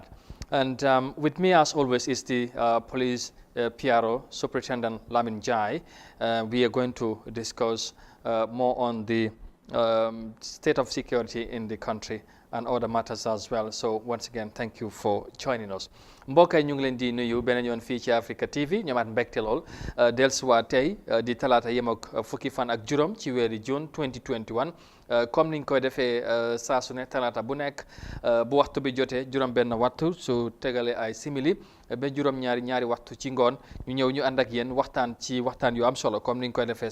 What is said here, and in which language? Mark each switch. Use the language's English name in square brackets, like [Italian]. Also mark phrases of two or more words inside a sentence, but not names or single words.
[English] And with me as always is the police PRO, Superintendent Lamin Jai. We are going to discuss more on the state of security in the country and other matters as well. So once again, thank you for joining us. [Wolof] mbokk yi ñu ngi leen di nuyu beneen yoon fii ci Africa TV ñoomaat mbégte lool dellusiwaat tey di talaata yem ak fukki fan ak juróom ci weeri June 2021 comme niñ koy defee saa su ne talaata bu nekk bu waxtu bi jotee juróom benn waxtu su tegale ay simili ba juróom ñaari waxtu ci ngoon ñu ñëw ñu ànd ak yéen waxtaan ci waxtaan yu am solo comme niñ koy defee